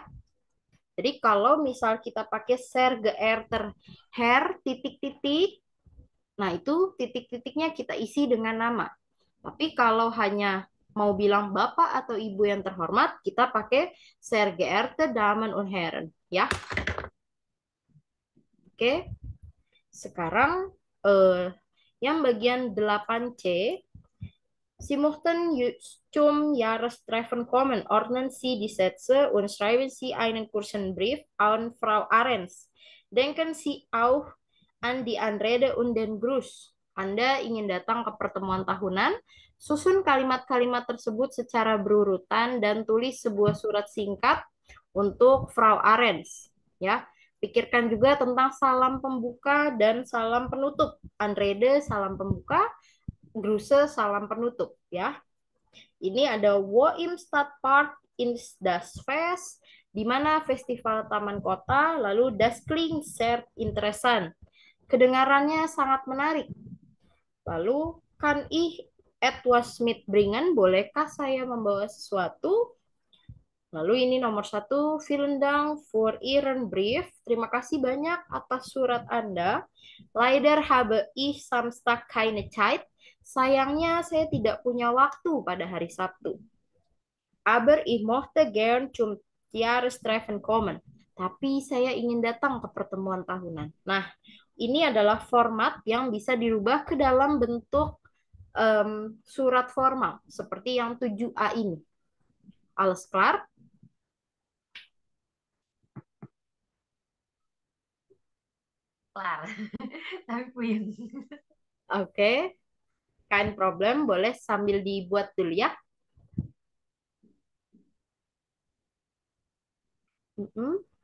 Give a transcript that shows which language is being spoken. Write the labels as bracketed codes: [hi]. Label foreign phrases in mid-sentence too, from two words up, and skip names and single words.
[id] Jadi kalau misal kita pakai [de] Sehr geehrter Herr [id] titik-titik, nah itu titik-titiknya kita isi dengan nama. Tapi kalau hanya mau bilang Bapak atau Ibu yang terhormat, kita pakai [de] Sehr geehrte Damen und Herren, [id] ya. Oke, sekarang yang bagian 8C, [de] Sie möchten zum Jahrestreffen kommen. Ordnen Sie die Sätze und schreiben Sie einen kurzen Brief an Frau Arens. Denken Sie auch an die Anrede und den Gruß. [id] Anda ingin datang ke pertemuan tahunan, susun kalimat-kalimat tersebut secara berurutan dan tulis sebuah surat singkat untuk Frau Arens. Ya, pikirkan juga tentang salam pembuka dan salam penutup. Anrede salam pembuka, Grüße salam penutup ya. Ini ada [de] Wo im Stadtpark in das Fest, [id] di mana festival taman kota, lalu [de] das klingt sehr interessant. [id] Kedengarannya sangat menarik. [de] Lalu kan etwas mitbringen, [id] bolehkah saya membawa sesuatu? Lalu ini nomor 1, [de] vielen Dank für Ihren Brief. [id] Terima kasih banyak atas surat Anda. [de] Leider habe ich Samstag keine Zeit. [id] Sayangnya saya tidak punya waktu pada hari Sabtu. [de] Aber ich möchte gern zum Jahrestreffen kommen. [id] Tapi saya ingin datang ke pertemuan tahunan. Nah, ini adalah format yang bisa dirubah ke dalam bentuk surat formal, seperti yang 7A ini. [de] Alles klar? [id] Kelar. Tapi puyeng. Oke, [de] kein problem, [id] boleh sambil dibuat dulu ya. Mm-mm.